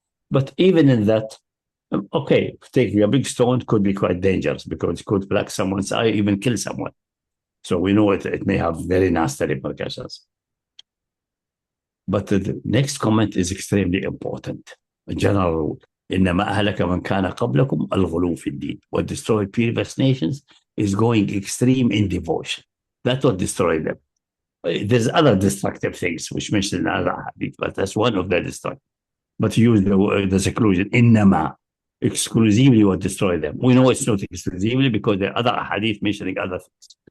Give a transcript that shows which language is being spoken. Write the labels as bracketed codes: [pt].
[en] But even in that, okay, taking a big stone could be quite dangerous, because it could black someone's eye, even kill someone. So we know it may have very nasty repercussions. But the next comment is extremely important. A general rule. [ar] إنما أهلك من كان قبلكم الغلو في الدين. [en] What destroyed previous nations is going extreme in devotion. That's what destroyed them. There's other destructive things which mentioned in other hadith, but that's one of the destructive. But use the seclusion. إنما, exclusively what destroyed them. We know it's not exclusively, because there are other hadith mentioning other things.